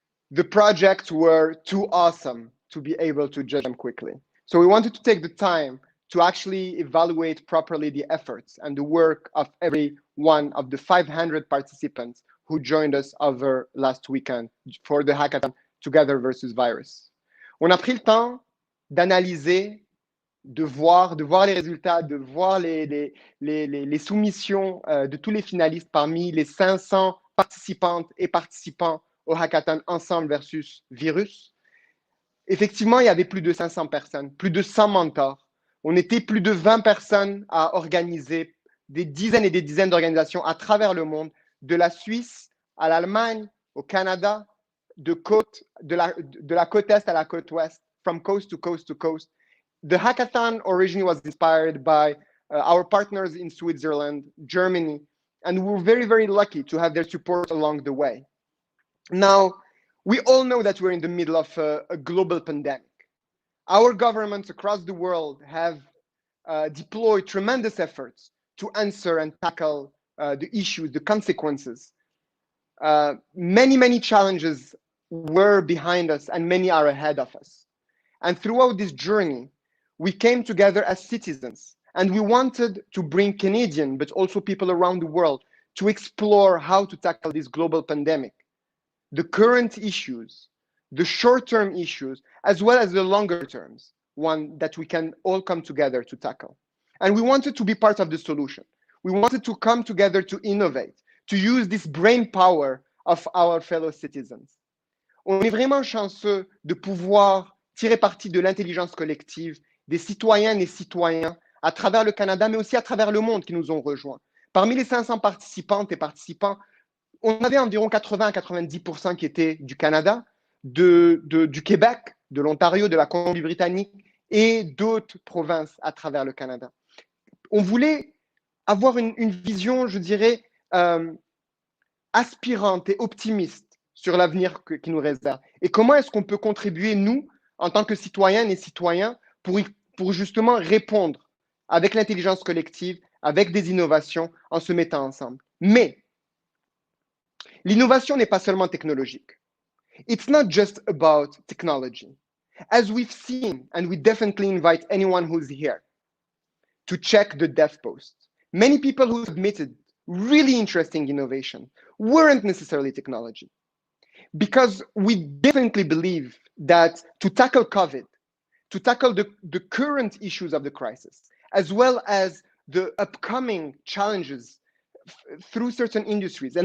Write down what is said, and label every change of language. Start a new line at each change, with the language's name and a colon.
English: The projects were too awesome to be able to judge them quickly. So we wanted to take the time to actually evaluate properly the efforts and the work of every one of the 500 participants who joined us over last weekend for the hackathon Together versus Virus.
French: On a pris le temps d'analyser, de voir les résultats, de voir les soumissions de tous les finalistes parmi les 500 participantes et participants au hackathon Ensemble versus Virus. Effectivement, il y avait plus de 500 personnes, plus de 100 mentors. On était plus de 20 personnes à organiser des dizaines et des dizaines d'organisations à travers le monde, de la Suisse à l'Allemagne, au Canada, de la côte est à la côte ouest,
English: from coast to coast to coast. The hackathon originally was inspired by our partners in Switzerland, Germany, and we're very, very lucky to have their support along the way. Now, we all know that we're in the middle of a global pandemic. Our governments across the world have deployed tremendous efforts to answer and tackle the issues, the consequences. Many challenges were behind us and many are ahead of us. And throughout this journey, we came together as citizens and we wanted to bring Canadian, but also people around the world to explore how to tackle this global pandemic, the current issues, the short-term issues, as well as the longer terms, one that we can all come together to tackle. And we wanted to be part of the solution. We wanted to come together to innovate, to use this brain power of our fellow citizens.
French: On est vraiment chanceux de pouvoir tirer parti de l'intelligence collective des citoyennes et citoyens à travers le Canada, mais aussi à travers le monde qui nous ont rejoints. Parmi les 500 participantes et participants, on avait environ 80 à 90% qui étaient du Canada, du Québec, de l'Ontario, de la Colombie-Britannique et d'autres provinces à travers le Canada. On voulait avoir une vision, je dirais, aspirante et optimiste sur l'avenir qui nous réserve. Et comment est-ce qu'on peut contribuer, nous, en tant que citoyennes et citoyens, pour justement répondre avec l'intelligence collective, avec des innovations, en se mettant ensemble. Mais l'innovation n'est pas seulement technologique.
English: It's not just about technology. As we've seen, and we definitely invite anyone who's here to check the dev post. Many people who submitted really interesting innovation weren't necessarily technology. Because we definitely believe that to tackle COVID, to tackle the current issues of the crisis, as well as the upcoming challenges through certain industries.